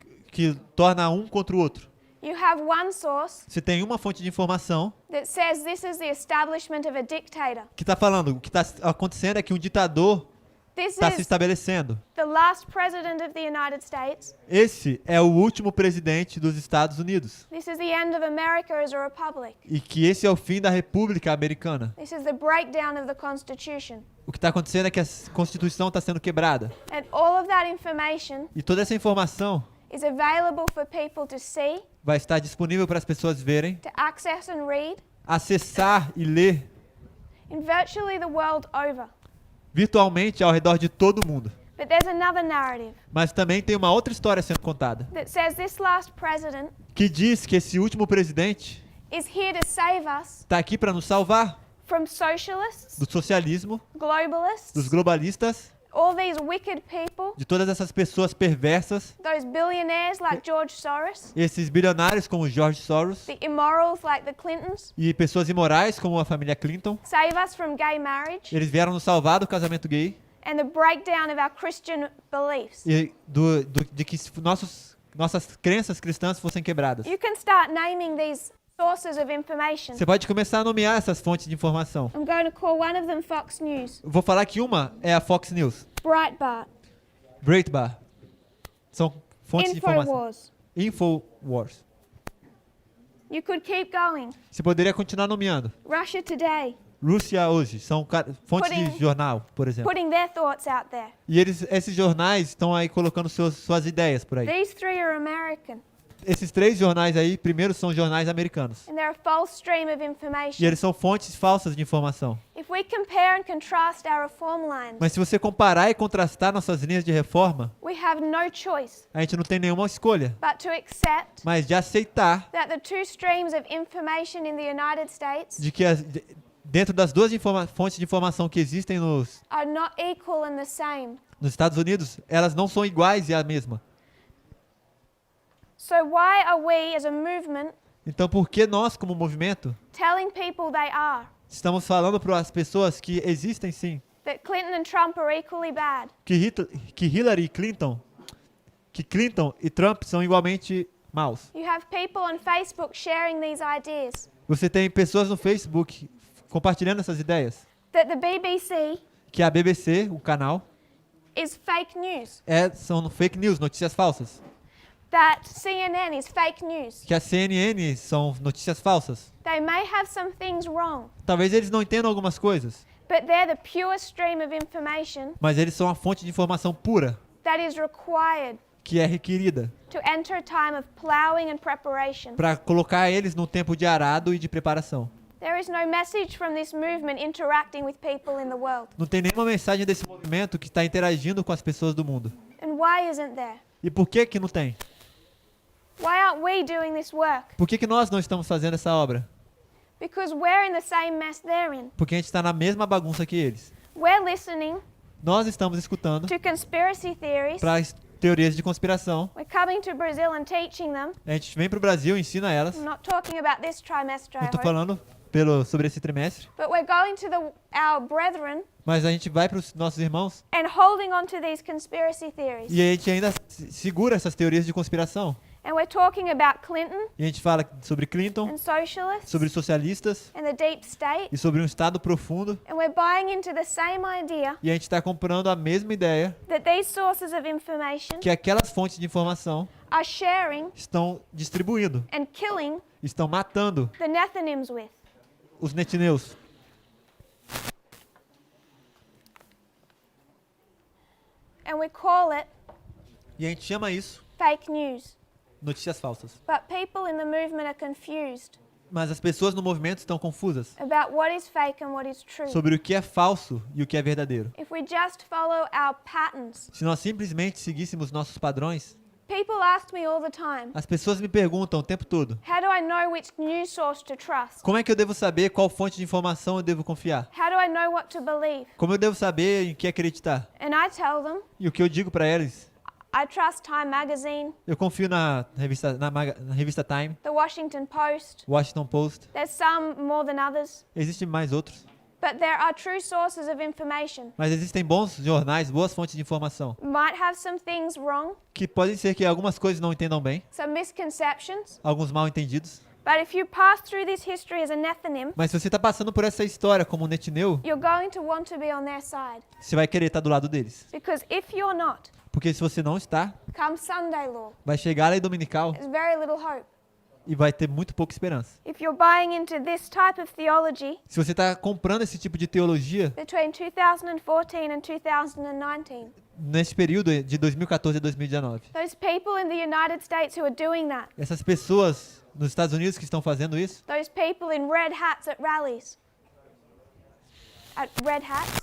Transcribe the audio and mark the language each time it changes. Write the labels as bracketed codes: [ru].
[pt] que torna um contra o outro? [en] You have one source [pt] Você tem uma fonte de informação [en] that says this is the establishment of a dictator. [pt] que está falando, o que está acontecendo é que um ditador [en] This [pt] está se [en] is [pt] estabelecendo. [en] the last president of the United States. [pt] Esse é o último presidente dos Estados Unidos. [en] This is the end of America as a republic. [pt] E que esse é o fim da República Americana. [en] This is the breakdown of the Constitution. [pt] O que está acontecendo é que a Constituição está sendo quebrada. [en] And all of that information [pt] E toda essa informação [en] is available for people to see, [pt] vai estar disponível para as pessoas verem, [en] to access and read [pt] acessar e ler [en] in virtually the world over. [pt] virtualmente ao redor de todo mundo. [en] But there's another narrative [pt] Mas também tem uma outra história sendo contada, [en] that says this last president [pt] que diz que esse último presidente [en] is here to save us [pt] está aqui para nos salvar [en] from socialists, [pt] do socialismo, [en] globalists, [pt] dos globalistas, [en] all these wicked people, [pt] de todas essas pessoas perversas, [en] those billionaires like George Soros, [pt] esses bilionários como George Soros [en] the immorals like the Clintons. [pt] e pessoas imorais como a família Clinton. [en] Save us from gay marriage [pt] Eles vieram nos salvar do casamento gay [en] and the breakdown of our Christian beliefs. [pt] e de que nossas crenças cristãs fossem quebradas. [en] You can start naming these sources of information. [pt] Você pode começar a nomear essas fontes de informação. [en] I'm going to call one of them Fox News, [pt] Eu vou falar que uma é a Fox News, [en] Breitbart, [pt] Breitbart. São fontes de informação. [en] InfoWars. [pt] Infowars. [en] You could keep going. [pt] Você poderia continuar nomeando. [en] Russia Today, [pt] Rússia hoje são fontes de [en] Putting- [pt] jornal, por exemplo. [en] putting their thoughts out there. [pt] E esses jornais estão aí colocando suas ideias por aí. [en] These three are American, [pt] Esses três jornais aí, primeiro são jornais americanos. [en] and they're a false stream of [pt] E [en] information. [pt] eles são fontes falsas de informação. [en] If we compare and contrast our reform lines, [pt] Mas se você comparar e contrastar nossas linhas de reforma, [en] we have no choice [pt] a gente não tem nenhuma escolha, [en] but to accept [pt] mas de aceitar [en] that the two streams of information in the United States [pt] de que dentro das duas fontes de informação que existem [en] are not equal and the same. [pt] nos Estados Unidos, elas não são iguais e a mesma. [en] So why are we as a movement [pt] Então, por que nós, como movimento, [en] telling people they are? [pt] estamos falando para as pessoas que existem sim, [en] That Clinton and Trump are equally bad? [pt] que Hillary e Clinton e Trump são igualmente maus? [en] You have people on Facebook sharing these ideas. [pt] Você tem pessoas no Facebook compartilhando essas ideias, [en] That the BBC [pt] que a BBC, o canal, [en] is fake news. [pt] são fake news, notícias falsas. [en] That CNN is fake news. [pt] Que a CNN são notícias falsas. [en] They may have some things wrong, [pt] Talvez eles não entendam algumas coisas, [en] but they're the pure stream of information [pt] mas eles são a fonte de informação pura [en] that is required [pt] que é requerida [en] to enter a time of plowing and preparation. [pt] para colocar eles num tempo de arado e de preparação. [en] There is no message from this movement interacting with people in the world. [pt] Não tem nenhuma mensagem desse movimento que está interagindo com as pessoas do mundo. [en] And why isn't there? [pt] E por que não tem? [en] Why aren't we doing this work? [pt] Por que nós não estamos fazendo essa obra? [en] Because we're in the same mess they're in. [pt] Porque a gente está na mesma bagunça que eles. [en] We're listening [pt] Nós estamos escutando [en] to conspiracy theories. [pt] para as teorias de conspiração. [en] We're coming to Brazil and teaching them. [pt] A gente vem para o Brasil e ensina elas. [en] I'm not talking about this trimester, [pt] Não [en] I [pt] estou [en] hope. [pt] falando sobre esse trimestre. [en] But we're going to our brethren [pt] Mas a gente vai para os nossos irmãos [en] and holding on to these conspiracy theories. [pt] e a gente ainda segura essas teorias de conspiração. [en] And we're talking about Clinton [pt] E a gente fala sobre Clinton, [en] and socialists [pt] sobre socialistas [en] and the deep state. [pt] e sobre um Estado profundo. [en] And we're buying into the same idea [pt] E a gente está comprando a mesma ideia [en] that these sources of information [pt] que aquelas fontes de informação [en] are sharing [pt] estão distribuindo, [en] and killing [pt] estão matando [en] the Nethinims with. [pt] os netineus. [en] And we call it [pt] E a gente chama isso [en] fake news. [pt] notícias falsas. [en] But people in the movement are confused [pt] Mas as pessoas no movimento estão confusas [en] about what is fake and what is true. [pt] sobre o que é falso e o que é verdadeiro. [en] If we just follow our patterns, [pt] Se nós simplesmente seguíssemos nossos padrões, [en] people ask me all the time, [pt] as pessoas me perguntam o tempo todo: [en] how do I know which news source to trust? [pt] como é que eu devo saber qual fonte de informação eu devo confiar? [en] How do I know what to believe? [pt] Como eu devo saber em que acreditar? [en] And I tell them, [pt] E o que eu digo para eles? [en] I trust Time Magazine, [pt] Eu confio na revista Time, [en] the Washington Post. [pt] Washington Post. [en] There's some more than others, [pt] Existem mais outros. [en] but there are true sources of information. [pt] Mas existem bons jornais, boas fontes de informação, [en] Might have some things wrong, [pt] que podem ser que algumas coisas não entendam bem, [en] some misconceptions, [pt] alguns mal entendidos. [en] but if you pass through this history as a Nethinim, [pt] Mas se você está passando por essa história como um netineu, [en] you're going to want to be on their side. [pt] você vai querer estar do lado deles. [en] Because if you're not, [pt] Porque se você não está, [en] come Sunday law, [pt] vai chegar a lei dominical [en] there's very little hope. [pt] e vai ter muito pouca esperança. [en] If you're buying into this type of theology [pt] Se você está comprando esse tipo de teologia [en] between 2014 and 2019, [pt] nesse período de 2014 a 2019, [en] those people in the United States who are doing that, [pt] essas pessoas nos Estados Unidos que estão fazendo isso, [en] those people in red hats at rallies, at red hats,